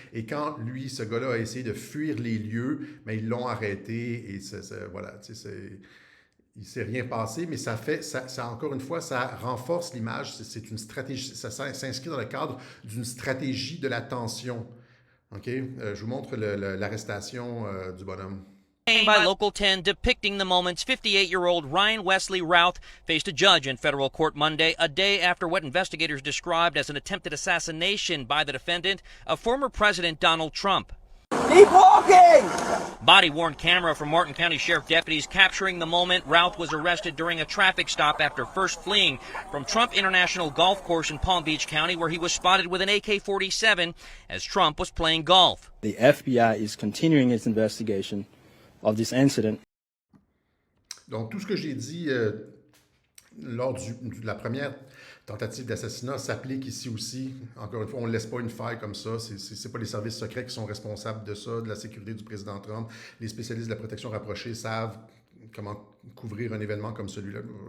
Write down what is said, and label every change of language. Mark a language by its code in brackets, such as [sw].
[fr] Et quand lui, ce gars-là, a essayé de fuir les lieux, mais ils l'ont arrêté. Et voilà, il ne s'est rien passé, mais ça encore une fois, ça renforce l'image. C'est une stratégie, ça s'inscrit dans le cadre d'une stratégie de la tension. OK? Je vous montre l'arrestation du bonhomme. [en] By Local 10 depicting the moments 58-year-old Ryan Wesley Routh faced a judge in federal court Monday, a day after what investigators described as an attempted assassination by the defendant of former President Donald Trump. Keep walking! Body-worn camera from Martin County Sheriff deputies capturing the moment Routh was arrested during a traffic stop after first fleeing from Trump International Golf Course in Palm Beach County, where he was spotted with an AK-47 as Trump was playing golf. The FBI is continuing its investigation of this incident. [fr] Donc, tout ce que j'ai dit lors de la première tentative d'assassinat s'applique ici aussi. Encore une fois, on ne laisse pas une faille comme ça. Ce n'est pas les services secrets qui sont responsables de ça, de la sécurité du président Trump. Les spécialistes de la protection rapprochée savent comment couvrir un événement comme celui-là.